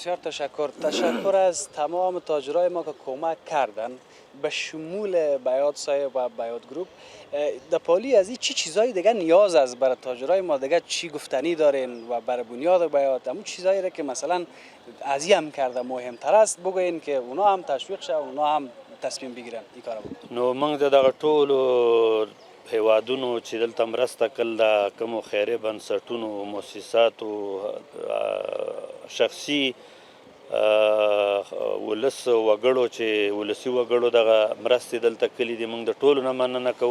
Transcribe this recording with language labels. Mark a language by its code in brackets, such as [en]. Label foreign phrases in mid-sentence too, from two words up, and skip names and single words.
[fa] بسیار تشکر از تمام تاجرای ما که کمک کردن به شمول بیات صاحب و بیات گروپ. در پالی از این چی چیزایی دیگه نیاز است برای تاجرای ما دیگه چی گفتنی دارین و برای بنیاد بیات همون چیزایی را که مثلا از این هم کرده مهمتر است بگوین که اونا هم تشویق شه اونا هم تصمیم بگیرن این کارو. [ps] نو موږ د دغه ټولو هیوادونو چې دلته مرسته کړل د کومو خیریه بنسټونو مؤسساتو شخصي ولس وګړو چې ولسي وګړو دغه مرستې دلته کړي دي موږ د ټولو نه مننه کوو.